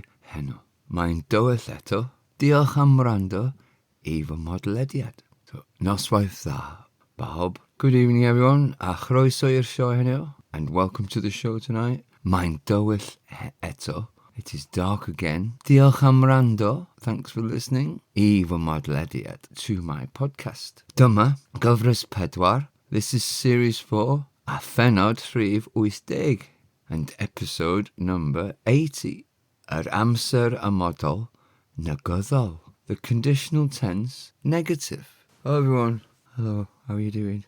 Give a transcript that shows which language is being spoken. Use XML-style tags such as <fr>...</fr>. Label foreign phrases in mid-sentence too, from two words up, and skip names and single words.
<cy>heno. Mae'n dywyll eto. Diolch am wrando i fy mhodlediad. So, Noswaith dda, bawb.</cy> <en>Good evening everyone,</en> <cy>a chroeso i'r sioe heno,</cy> <en>and welcome to the show tonight.</en> <cy>Mae'n dywyll eto.</cy> <en>It is dark again.</en> <cy>Diolch am wrando.</cy> <en>Thanks for listening</en> <cy>i fy mhodlediad</cy> <en>to my podcast.</en> <cy>Dyma, gyfres 4.</cy> <en>This is series 4,</en> <cy>a phenod</cy> <en>380, and episode number 80.</en> <cy>Amser Amodol, Negyddol.</cy> <en>The conditional tense, negative. Hello everyone. Hello, how are you doing?</en>